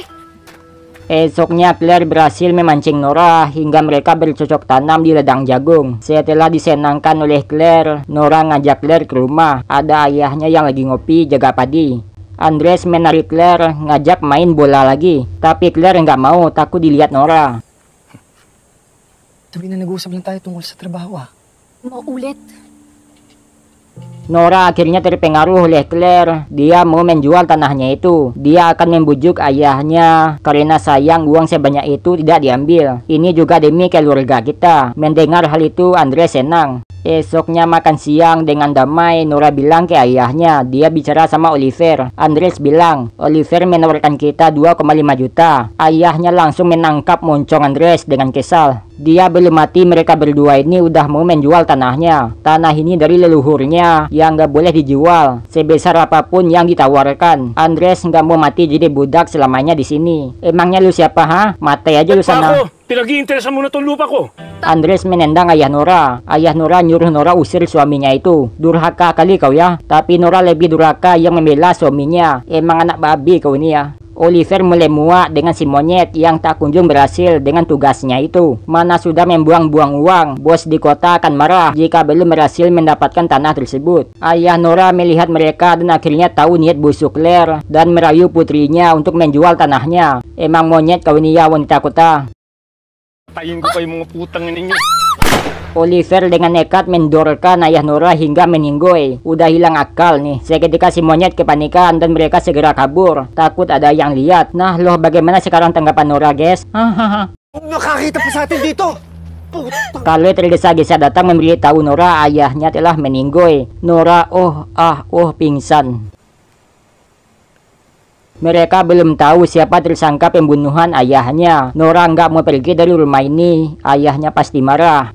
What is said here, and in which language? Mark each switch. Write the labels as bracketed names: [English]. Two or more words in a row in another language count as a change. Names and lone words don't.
[Indonesian] Esoknya Claire berhasil memancing Nora hingga mereka bercocok tanam di ladang jagung. Setelah disenangkan oleh Claire, Nora ngajak Claire ke rumah. Ada ayahnya yang lagi ngopi jaga padi. Andres menarik Claire ngajak main bola lagi, tapi Claire nggak mau, takut dilihat Nora. [Filipino] Sabi na nag-uusap lang tayo tungkol sa trabaho Maulit. [Indonesian] Nora akhirnya terpengaruh oleh Claire. Dia mau menjual tanahnya itu. Dia akan membujuk ayahnya karena sayang uang sebanyak itu tidak diambil. Ini juga demi keluarga kita. Mendengar hal itu Andres senang. Esoknya makan siang dengan damai. Nora bilang ke ayahnya dia bicara sama Oliver. Andres bilang Oliver menawarkan kita 2,5 juta. Ayahnya langsung menangkap moncong Andres dengan kesal. Dia belum mati, mereka berdua ini udah mau menjual tanahnya. Tanah ini dari leluhurnya yang gak boleh dijual sebesar apapun yang ditawarkan. Andres nggak mau mati jadi budak selamanya di sini. Emangnya lu siapa ha? Mati aja lu sana. [Filipino] Pinag-iinteresan mo na tong lupa ko. [Indonesian] Andres menendang ayah Nora. Ayah Nora nyuruh Nora usir suaminya itu. Durhaka kali kau ya. Tapi Nora lebih durhaka yang membela suaminya. Emang anak babi kau ini ya. Oliver mulai muak dengan si monyet yang tak kunjung berhasil dengan tugasnya itu. Mana sudah membuang-buang uang, bos di kota akan marah jika belum berhasil mendapatkan tanah tersebut. Ayah Nora melihat mereka dan akhirnya tahu niat busuk Claire dan merayu putrinya untuk menjual tanahnya. Emang monyet kau ini ya wanita kota. [Filipino] Patayin ko pa yung mga putang ninyo. [Indonesian] Oliver dengan nekat mendorkan ayah Nora hingga meninggoy. Udah hilang akal nih. Seketika si monyet kepanikan dan mereka segera kabur. Takut ada yang lihat. Nah loh, bagaimana sekarang tanggapan Nora guys? [Filipino] Nakakita pa sa atin dito! [Indonesian] Kalau tergesa-gesa datang memberitahu Nora ayahnya telah meninggoy. Nora pingsan. Mereka belum tahu siapa tersangka pembunuhan ayahnya. Nora nggak mau pergi dari rumah ini. Ayahnya pasti marah.